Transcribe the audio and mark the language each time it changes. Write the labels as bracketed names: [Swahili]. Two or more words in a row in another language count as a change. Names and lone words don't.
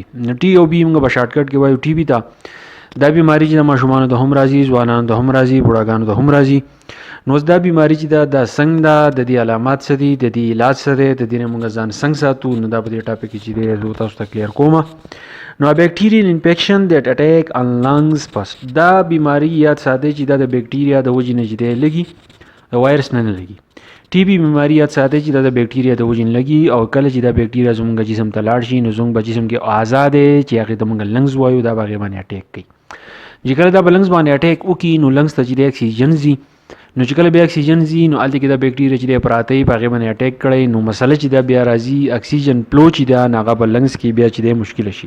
[Pashto] نو ټي او بي موږ په [English] short cut [Pashto] کې وایو ټي بي ته. دا بیماری چې د ماشومانو د هم راځي، ځوانانو د هم راځي، بوډاګانو د هم راځي. نو دا بیماری چې دا څنګه ده، د دې علامات څه دي، د دې علاج څه دی، د دې موږ ځان څنګه ساتو، نو دا په دې ټاپک کې چې دی زه تاسو ته کلیر کوم. [English] نو bacterial infection that attack on lungs first. [Pashto] دا بیماری یاد ساته چې دا د بکټیریا د وجې نه چې دی لګي، د وایرس نه لګي. ټي بي بیماری یاد ساته چې دا د بکټیریا د وجې نه لګي، او کله چې دا بکټیریا زموږ جسم ته لاړ شي نو زموږ په جسم کې آزاد چې هغه د موږ لنګز وایو دا باغې باندې اٹیک کوي. چې کله دا لنګز باندې اٹیک وکړي نو لنګز ته چې د اکسیجن ځي، نو چې کله بیا اکسیجن ځي نو هلته کې دا بکټیریا چې دی پراته وي په هغې باندې اټیک کړی، نو مسله چې دا بیا راځي اکسیجن فلو چې ده نو هغه په لنګز کې بیا چې دی مشکله شي.